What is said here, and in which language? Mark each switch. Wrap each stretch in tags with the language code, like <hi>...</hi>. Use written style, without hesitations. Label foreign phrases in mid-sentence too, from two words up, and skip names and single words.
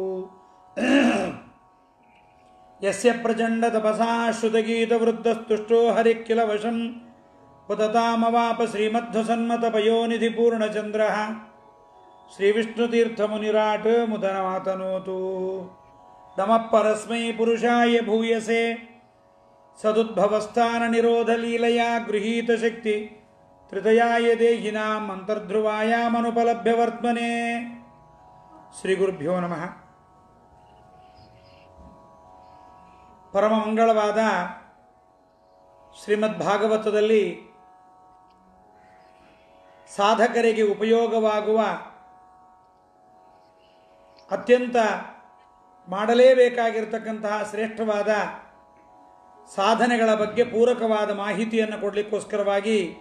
<sa>यस्य प्रचण्ड तपसा श्रुतगीतवृत्तस्तुष्टो हरिः वशं पुततामवाप श्रीमध्वसन्मत पयोनिधि पूर्णचन्द्रः श्रीविष्णुतीर्थमुनिराट् मुदमातनोतु. नमः परस्मै पुरुषाय भूयसे सदुद्भवस्थान निरोध लीलया गृहीत शक्ति त्रितयाय देहिनां अन्तर्ध्रुवायामनुपलभ्य वर्त्मने. श्री गुरुभ्यो नमः.</sa> <kn>ಪರಮ ಮಂಗಳವಾದ ಶ್ರೀಮದ್ಭಾಗವತದಲ್ಲಿ ಸಾಧಕರಿಗೆ ಉಪಯೋಗವಾಗುವ ಅತ್ಯಂತ ಮಾಡಲೇಬೇಕಾಗಿರತಕ್ಕಂತಹ ಶ್ರೇಷ್ಠವಾದ ಸಾಧನೆಗಳ ಬಗ್ಗೆ ಪೂರಕವಾದ ಮಾಹಿತಿಯನ್ನು ಕೊಡಲಿಕ್ಕೋಸ್ಕರವಾಗಿ</kn>